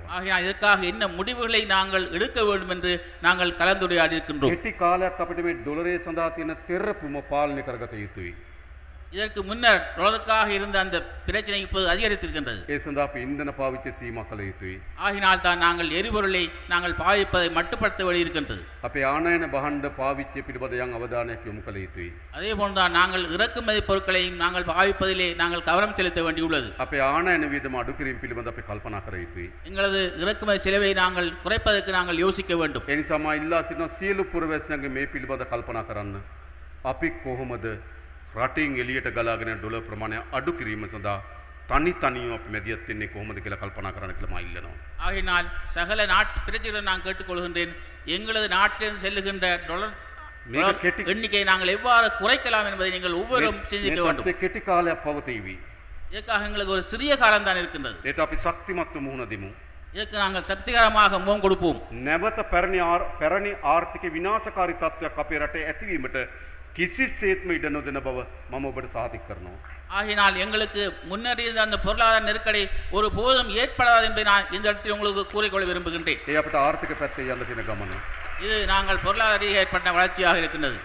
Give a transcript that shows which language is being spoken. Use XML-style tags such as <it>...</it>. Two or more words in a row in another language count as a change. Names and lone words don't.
<ta>ஆகையால் இதற்காக என்ன முடிவுகளை நாங்கள் எடுக்க வேண்டும் என்று நாங்கள் கலந்துரையாடி இருக்கின்றோம்.</ta> <si>කෙටි කාලයක් අපිට මේ ඩොලරේ සඳහා තියෙන තෙරපුම පාලනය කරගත යුතුයි.</si> <ta>இதற்கு முன்னர் டாலருக்காக இருந்த அந்த பிரச்சனை இப்போது அதிகரித்திருக்கின்றது.</ta> <si>ඒ සඳහා අපි ඉන්ධන පාවිච්චි සීමා කළ යුතුයි.</si> <ta>ஆகினால் தான் நாங்கள் எரிபொருளை நாங்கள் பாவிப்பதை மட்டுப்படுத்த வேண்டியிருக்கின்றது.</ta> <si>අපේ ආනයන භාණ්ඩ පාවිච්චිය පිළිබඳ යම් අවධානයක් යොමු කළ යුතුයි.</si> <ta>அதே போன்றுதான் நாங்கள் இறக்குமதி பொருட்களையும் நாங்கள் பாவிப்பதிலே நாங்கள் கவனம் செலுத்த வேண்டியுள்ளது.</ta> <si>අපේ ආනයන වියදම අඩු කිරීම පිළිබඳ අපි කල්පනා කර යුතුයි.</si> <ta>எங்களது இறக்குமதி செலவை நாங்கள் குறைப்பதற்கு நாங்கள் யோசிக்க வேண்டும்.</ta> <si>ඒ නිසා මා ඉල්ලා සිටින සියලු පුරවැසියන්ගේ මේ පිළිබඳ කල්පනා කරන්න. අපි කොහොමද රටින් එළියට ගලාගෙන ඩොලර් ප්‍රමාණය අඩු කිරීම සඳහා තනි තනියම අපි මැදිහත් වෙන්නේ කොහොමද කියලා කල්පනා කරන්න කියලා මා ඉල්ලනවා.</si> <ta>ஆகையினால் சகல நாட்டு பிரஜைகளுடன் நான் கேட்டுக்கொள்கின்றேன், எங்களது நாட்டிலிருந்து செல்லுகின்ற டாலர் எண்ணிக்கையை நாங்கள் எவ்வாறு குறைக்கலாம் என்பதை நீங்கள் ஒவ்வொருவரும் சிந்திக்க வேண்டும்.</ta> <si>මේ කෙටි කාලයක් පවතීවි.</si> <ta>இதற்காக எங்களுக்கு ஒரு சிறிய காலம் தான் இருக்கின்றது.</ta> <si>ඒට අපි ශක්තිමත්ව මුහුණ දෙමු.</si> <ta>இதற்கு நாங்கள் சக்திகரமாக முகம் கொடுப்போம்.</ta> <si>නැවත පැරණි ආර්ථික විනාශකාරී තත්ත්වයක් අපේ රටේ ඇතිවීමට කිසිසේත්ම ඉඩ නොදෙන බව මම ඔබට සාතික කරනවා.</si> <ta>ஆகினால் எங்களுக்கு முன்னேறி இருந்த அந்த பொருளாதார நெருக்கடி ஒரு போதும் ஏற்படாது என்பதை நான் இந்த இடத்தில் உங்களுக்கு கூறிக்கொள்ள விரும்புகின்றேன்.</ta> <si>ඒ අපිට ආර්ථික පැත්තේ යන්න තියෙන ගමන.</si> <ta>இது நாங்கள் பொருளாதார ஏற்பட்ட வளர்ச்சியாக இருக்கின்றது.</ta>